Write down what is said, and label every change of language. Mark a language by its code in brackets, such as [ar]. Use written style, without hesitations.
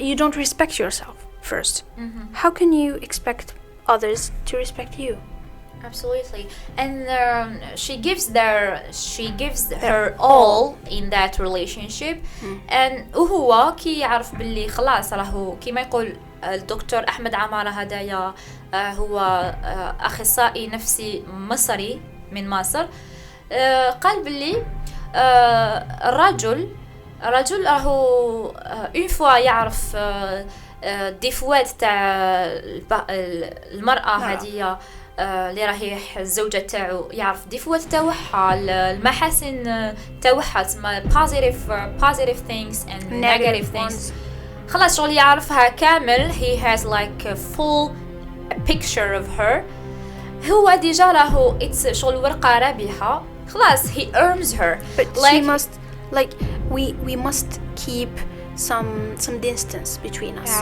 [en] You don't respect yourself first. How can you expect others to respect you? Absolutely. And she gives her all in that relationship. And [ar] وهو كي يعرف باللي خلاص راهو كيما يقول الدكتور أحمد عمارة هدايا هو أخصائي نفسي مصري من مصر. قال باللي الرجل راهو اون فوا يعرف ديفوات تاع المرأة هذه اللي راهي الزوجة تاعو، يعرف ديفوات تاعها، المحاسن تاعها، تسمى [en] positive things and negative things. [ar] خلاص شغل يعرفها كامل. [en] he has like a full picture of her. [ar] هو ديجا راهو it's شغل ورقة رابحة. خلاص [en] he earns her. But she must we must keep some distance between us.